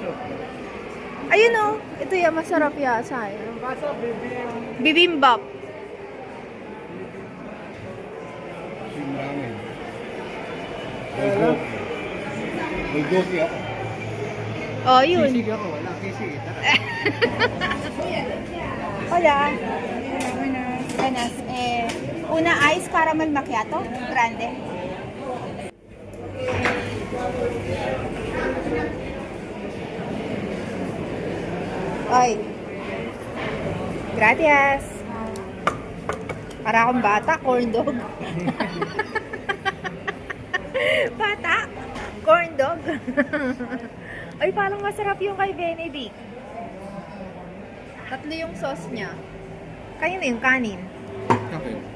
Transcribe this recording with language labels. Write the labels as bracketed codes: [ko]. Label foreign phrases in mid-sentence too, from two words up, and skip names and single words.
[tl] Ayun ito yung masarap yasa. Yung kaso, Bibimbap. yung ramen. Bulgogi ako. Oh, yun. Kisig ako, wala kisig. [es] Hola. Buenas. Una ice caramel macchiato, grande. Ay. Gracias. [tl] Para akong bata, [en] corn dog. [tl] Bata, [en] corn dog. [tl] Ay, parang masarap yung kay Benedict. 3 yung sauce niya. Kayo na yung kanin. Okay.